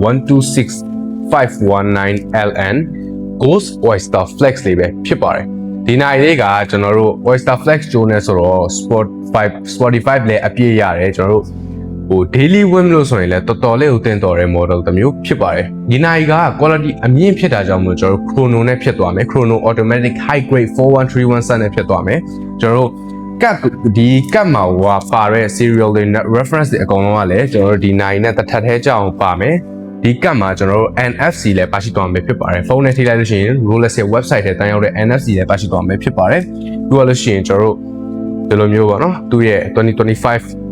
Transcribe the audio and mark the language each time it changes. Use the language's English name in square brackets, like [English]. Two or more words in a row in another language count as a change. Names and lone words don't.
[Burmese] 126519LN Ghost Oyster Flex လေးပဲဖြစ်ပါတယ်ဒီနိုင်လေးကကျွန်တော်တို့ Oyster Flex ဂျိုးနဲ့ဆိုတော့ Spotify လည်းအပြည့်ရတယ်ကျွန်တော်တို့ [English] daily win [Burmese] လို့ ဆိုရင်လည်းတော်တော်လေးကိုတင်တော်တဲ့ model တစ်မျိုးဖြစ်ပါတယ်ဒီနိုင်က quality အမြင့်ဖြစ်တာကြောင့်မို့ကျွန်တော်တို့ chrono နဲ့ဖြစ်သွားမယ် [English] chrono automatic high grade 4131 set [Burmese] နဲ့ဖြစ်သွားမယ်ကျွန်တော်တို့ဒီကတ်မှာပါတဲ့ serial တွေ reference တွေအကုန်လုံးကလည်းကျွန်တော်တို့ဒီနိုင်နဲ့တစ်ထပ်ထဲကြအောင်ပါမယ်ဒီကတ်မှာကျွန်တော်တို့ NFC လည်းပါရှိသွားမှာဖြစ်ပါတယ်ဖုန်းနဲ့ထိလိုက်လို့ရှိရင် Rolex ရဲ့ website ထဲတန်းရောက်တဲ့ NFC လည်းပါရှိသွားမှာဖြစ်ပါတယ်ပြီးတော့လို့ရှိရင်ကျွန်တော်တို့ဒီလိုမျိုးပေါ့နော်သူ့ရဲ့2025